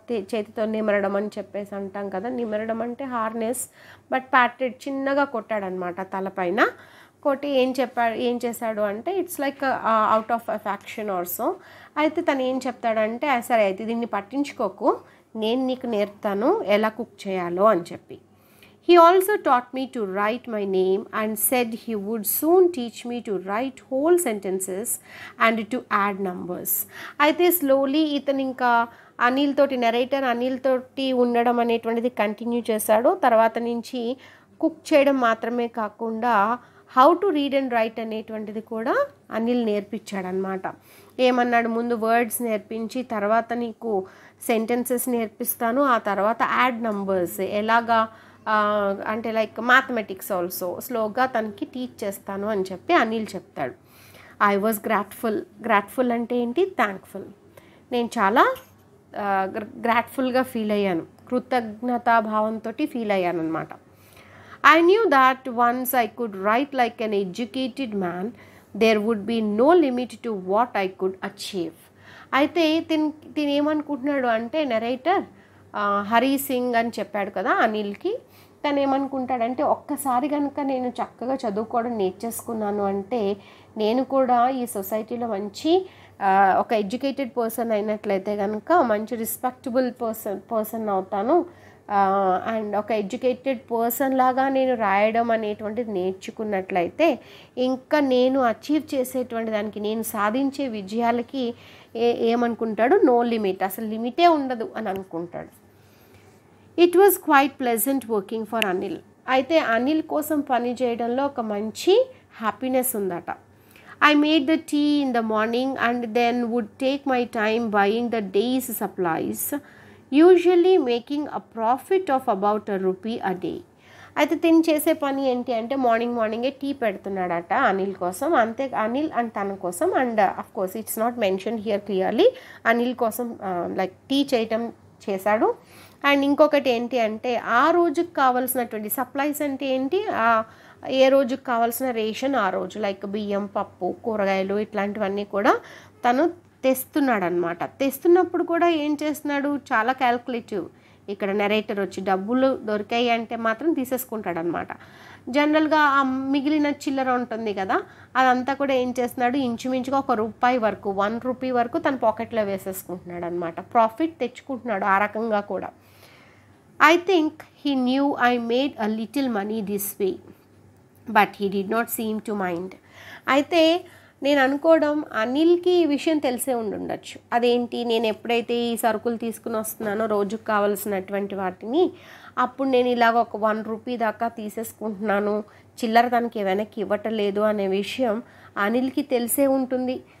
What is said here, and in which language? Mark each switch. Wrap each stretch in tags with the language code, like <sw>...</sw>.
<te>చేతితో నిమరడం అని చెప్పేసి అంటాం కదా, నిమరడం అంటే హార్నెస్, బట్ ప్యాటెడ్ చిన్నగా కొట్టాడనమాట తలపైన. కొట్టి ఏం చేశాడు అంటే it's like out of affection also. అయితే తను ఏం చెప్తాడంటే, సరే అయితే దీన్ని పట్టించుకోకు, నేను నీకు నేర్పుతాను ఎలా కుక్ చేయాలో అని చెప్పి.</te> <en>He also taught me to write my name and said he would soon teach me to write whole sentences and to add numbers.</en> <te>అయితే స్లోలీ ఇతను ఇంకా నెరేటర్ అనిల్ తోటి ఉండడం అనేటువంటిది కంటిన్యూ చేశాడు. తర్వాత నుంచి కుక్ చేయడం మాత్రమే కాకుండా how to read and right అనేటువంటిది కూడా అనిల్ నేర్పించాడనమాట. ఏమన్నాడు, ముందు వర్డ్స్ నేర్పించి తర్వాత నీకు సెంటెన్సెస్ నేర్పిస్తాను, ఆ తర్వాత యాడ్ నంబర్స్ ఎలాగా అంటే లైక్ మ్యాథమెటిక్స్ ఆల్సో స్లోగా తనకి టీచ్ చేస్తాను అని చెప్పి అనిల్ చెప్తాడు. ఐ వాజ్ గ్రాట్ఫుల్ అంటే ఏంటి, థ్యాంక్ఫుల్. నేను చాలా గ్రాట్ఫుల్గా ఫీల్ అయ్యాను, కృతజ్ఞతాభావంతో ఫీల్ అయ్యాను అనమాట.</te> <en>I knew that once I could write like an educated man, there would be no limit to what I could achieve.</en> <te>అయితే తిను ఏమనుకుంటున్నాడు అంటే, నెరేటర్ హరి సింగ్ అని చెప్పాడు కదా అనిల్కి, తను ఏమనుకుంటాడంటే ఒక్కసారి కనుక నేను చక్కగా చదువుకోవడం నేర్చేసుకున్నాను అంటే నేను కూడా ఈ సొసైటీలో మంచి ఒక ఎడ్యుకేటెడ్ పర్సన్ అయినట్లయితే కనుక మంచి రెస్పెక్టబుల్ పర్సన్ అవుతాను. అండ్ ఒక ఎడ్యుకేటెడ్ పర్సన్ లాగా నేను రాయడం అనేటువంటిది నేర్చుకున్నట్లయితే ఇంకా నేను అచీవ్ చేసేటువంటి దానికి, నేను సాధించే విజయాలకి ఏమనుకుంటాడు, నో లిమిట్, అసలు లిమిటే ఉండదు అని అనుకుంటాడు.</te> <en>It was quite pleasant working for Anil.</en> <te>అయితే అనిల్ కోసం పని చేయడంలో ఒక మంచి హ్యాపీనెస్ ఉందట.</te> <en>I made the tea in the morning and then would take my time buying the day's supplies, usually making a profit of about ₹1 a day.</en> <te>అయితే తిని చేసే పని ఏంటి అంటే మార్నింగే టీ పెడుతున్నాడట అనిల్ కోసం, అంతే అనిల్ అండ్ తన కోసం.</te> <en>and of course it's not mention here clearly,</en> <te>Anil కోసం లైక్ టీ చేయటం చేశాడు. అండ్ ఇంకొకటి ఏంటి అంటే ఆ రోజుకి కావాల్సినటువంటి సప్లైస్ అంటే ఏంటి, ఏ రోజుకి కావాల్సిన రేషన్ ఆ రోజు, లైక్ బియ్యం, పప్పు, కూరగాయలు ఇట్లాంటివన్నీ కూడా తను తెస్తున్నాడు అనమాట. తెస్తున్నప్పుడు కూడా ఏం చేస్తున్నాడు, చాలా క్యాల్కులేటివ్. ఇక్కడ నెరేటర్ వచ్చి డబ్బులు దొరికాయి అంటే మాత్రం తీసేసుకుంటాడు అనమాట. జనరల్గా ఆ మిగిలిన చిల్లర ఉంటుంది కదా, అదంతా కూడా ఏం చేస్తున్నాడు, ఇంచుమించుగా ₹1 వరకు, ₹1 వరకు తన పాకెట్లో వేసేసుకుంటున్నాడు అనమాట. ప్రాఫిట్ తెచ్చుకుంటున్నాడు ఆ రకంగా కూడా.</te> <en>I think he knew I made a little money this way, but he did not seem to mind.</en> <te>అయితే నేను అనుకోవడం అనిల్కి ఈ విషయం తెలిసే ఉండొచ్చు. అదేంటి, నేను ఎప్పుడైతే ఈ సరుకులు తీసుకుని వస్తున్నానో రోజుకు కావాల్సినటువంటి వాటిని, అప్పుడు నేను ఇలాగ ఒక ₹1 దాకా తీసేసుకుంటున్నాను, చిల్లర తనకి వెనక్కి ఇవ్వటలేదు అనే విషయం అనిల్కి తెలిసే ఉంటుంది.</te>